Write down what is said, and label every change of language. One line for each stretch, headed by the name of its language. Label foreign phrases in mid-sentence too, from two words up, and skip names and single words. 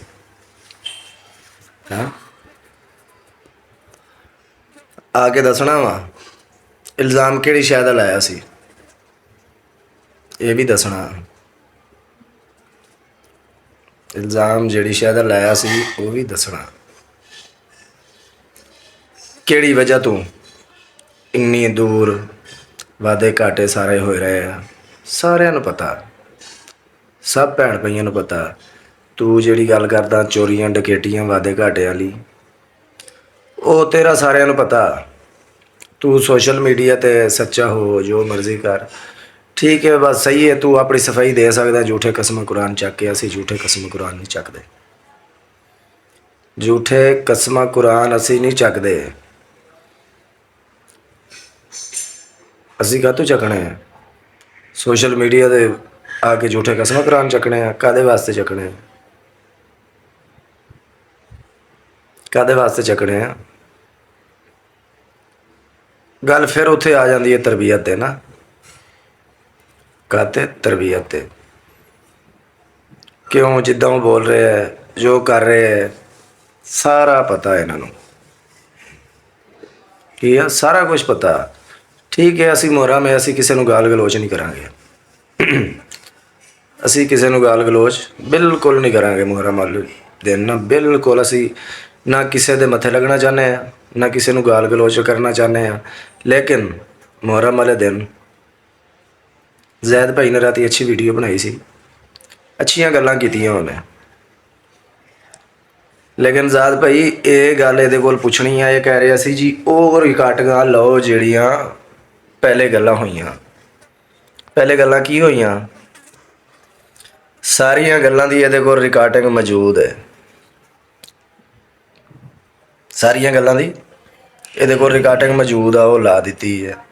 Punjabi: ਹਾਂ ਆਕੇ ਦੱਸਣਾ ਵਾ ਇਲਜ਼ਾਮ ਕਿਹੜੀ ਸ਼ੈ ਦਾ ਲਾਇਆ ਸੀ, ਯੇ ਭੀ ਦੱਸਣਾ। ਇਲਜ਼ਾਮ ਜਿਹੜੀ ਸ਼ੈ ਦਾ ਲਾਇਆ ਸੀ ਵੋ ਭੀ ਦੱਸਣਾ। ਕਿਹੜੀ ਵਜ੍ਹਾ ਤੂ ਇੰਨੀ ਦੂਰ ਵਾਧੇ ਘਾਟੇ ਸਾਰੇ ਹੋਏ ਰਹੇ ਹੈਂ, ਸਾਰਿਆਂ ਨੂੰ ਪਤਾ, ਸਭ ਭੈਣ ਭਾਈਆਂ ਨੂੰ ਪਤਾ। ਤੂ ਜਿਹੜੀ ਗੱਲ ਕਰਦਾ ਚੋਰੀਆਂ ਡਕੈਤੀਆਂ ਵਾਧੇ ਘਾਟੇ ਵਾਲੀ, ਵੋ ਤੇਰਾ ਸਾਰਿਆਂ ਨੂੰ ਪਤਾ। ਤੂ
English: social media
Punjabi: ਤੇ ਸੱਚਾ ਹੋ ਜੋ ਮਰਜ਼ੀ ਕਰ, ਠੀਕ ਹੈ, ਬਸ ਸਹੀ ਹੈ। ਤੂ ਅਪਣੀ ਸਫ਼ਾਈ ਦੇ ਸਕਦਾ, ਝੂਠੇ ਕਸਮ ਕੁਰਾਨ ਚੱਕ ਕੇ ਅਸੀ ਝੂਠੇ ਕਸਮ ਕੁਰਾਨ ਨਹੀਂ ਚੱਕਦੇ, ਝੂਠੇ ਕਸਮ ਕੁਰਾਨ ਅਸੀ ਨਹੀਂ ਚੱਕਦੇ। ਅਸੀ ਕਾਹਤੋਂ ਚੱਕਣੇ ਹੈਂ
English: social media
Punjabi: ਦੇ ਆਕੇ ਝੂਠੇ ਕਸਮ ਕੁਰਾਨ ਚੱਕਣੇ ਹੈਂ? ਕਾਹਦੇ ਵਾਸਤੇ ਚੱਕਣੇ ਹੈਂ, ਕਾਹਦੇ ਵਾਸਤੇ ਚੱਕਣੇ ਹੈਂ? ਗੱਲ ਫਿਰ ਉੱਥੇ ਆ ਜਾਤੀ ਹੈ ਤਰਬੀਅਤ ਤੇ ਨਾ, ਕਹਤੇ ਤਰਬੀਅਤ ਤੇ ਕਿਉਂ ਜਿੱਦਾਂ ਵੋ ਬੋਲ ਰਹੇ ਹੈਂ ਜੋ ਕਰ ਰਹੇ ਹੈਂ ਸਾਰਾ ਪਤਾ ਹੈ ਇਨ੍ਹੋਂ, ਠੀਕ ਹੈ, ਸਾਰਾ ਕੁਛ ਪਤਾ। ਠੀਕ ਹੈ, ਅਸੀ ਮੁਹੱਰਮ ਹੈ, ਅਸੀ ਕਿਸੀ ਕੋ ਗਾਲ੍ਹ ਗਲੋਚ ਨਹੀਂ ਕਰਾਂਗੇ, ਅਸੀ ਕਿਸੀ ਕੋ ਗਾਲ੍ਹ ਗਲੋਚ ਬਿਲਕੁਲ ਨਹੀਂ ਕਰਾਂਗੇ ਮੁਹੱਰਮ ਵਾਲੇ ਦਿਨ ਨਾ, ਬਿਲਕੁਲ। ਅਸੀ ਨਾ ਕਿਸੀ ਦੇ ਮੱਥੇ ਲੱਗਣਾ ਚਾਹਤੇ ਹੈਂ, ਨਾ ਕਿਸੀ ਕੋ ਗਾਲ੍ਹ ਗਲੋਚ ਕਰਨਾ ਚਾਹਤੇ ਹੈਂ, ਲੇਕਿਨ ਮੁਹੱਰਮ ਵਾਲੇ ਦਿਨ ਜ਼ੈਦ ਭਾਈ ਨੇ ਰਾਤੀ ਅੱਛੀ ਵੀਡੀਓ ਬਣਾਈ ਸੀ, ਅੱਛੀਆਂ ਗੱਲਾਂ ਕੀਤੀਆਂ ਉਨ੍ਹੇਂ, ਲੇਕਿਨ ਜ਼ਾਦ ਭਾਈ ਯੇ ਗੱਲ ਯੇ ਕੋਲ ਪੁੱਛਣੀ ਹੈ, ਯੇ ਕਹਿ ਰਿਹਾ ਸੀ ਜੀ ਵੋ ਰਿਕਾਰਡਿੰਗਾਂ ਲੋ ਜਿਹੜੀਆਂ ਪਹਿਲੇ ਗੱਲਾਂ ਹੋਈਆਂ। ਪਹਿਲੇ ਗੱਲਾਂ ਕੀ ਹੋਈਆਂ? ਸਾਰੀਆਂ ਗੱਲਾਂ ਦੀ ਇਹਦੇ ਕੋਲ ਰਿਕਾਰਡਿੰਗ ਮੌਜੂਦ ਹੈ, ਸਾਰੀਆਂ ਗੱਲਾਂ ਦੀ ਇਹਦੇ ਕੋਲ ਰਿਕਾਰਡਿੰਗ ਮੌਜੂਦ ਆ, ਵੋ ਲਾ ਦੀ ਹੈ।